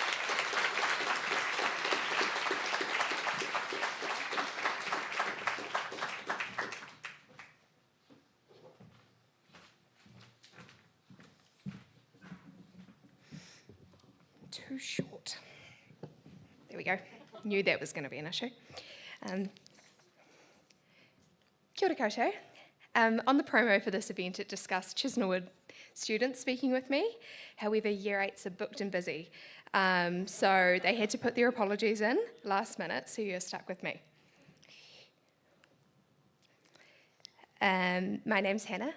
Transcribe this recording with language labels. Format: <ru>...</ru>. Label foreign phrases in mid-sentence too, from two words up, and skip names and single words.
<en>Too short. There we go. Knew that was going to be an issue.</en> <mi>Kia ora koutou.</mi> <en>On the promo for this event, it discussed Chisnallwood students speaking with me. However, Year 8s are booked and busy. So they had to put their apologies in last minute, so you're stuck with me. My name's Hannah.</en>